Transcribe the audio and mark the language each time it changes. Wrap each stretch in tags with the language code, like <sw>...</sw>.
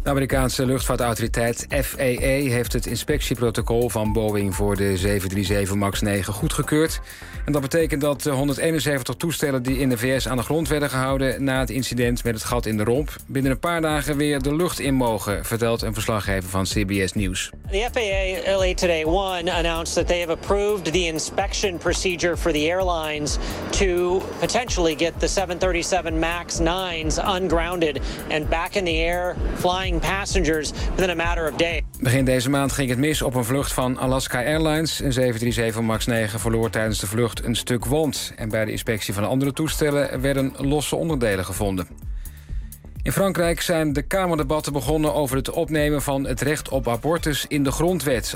<nl>De Amerikaanse luchtvaartautoriteit FAA heeft het inspectieprotocol van Boeing voor de 737 MAX 9 goedgekeurd. En dat betekent dat de 171 toestellen die in de VS aan de grond werden gehouden na het incident met het gat in de romp binnen een paar dagen weer de lucht in mogen, vertelt een verslaggever van CBS News.</nl> <en>The FAA early today one announced that they have approved the inspection procedure for the airlines to potentially get the 737 MAX 9's ungrounded and back in the air flying passengers within a matter of days.</en> <nl>Begin deze maand ging het mis op een vlucht van Alaska Airlines. Een 737 MAX 9 verloor tijdens de vlucht een stuk wond. En bij de inspectie van andere toestellen werden losse onderdelen gevonden. In Frankrijk zijn de Kamerdebatten begonnen over het opnemen van het recht op abortus in de grondwet.</nl>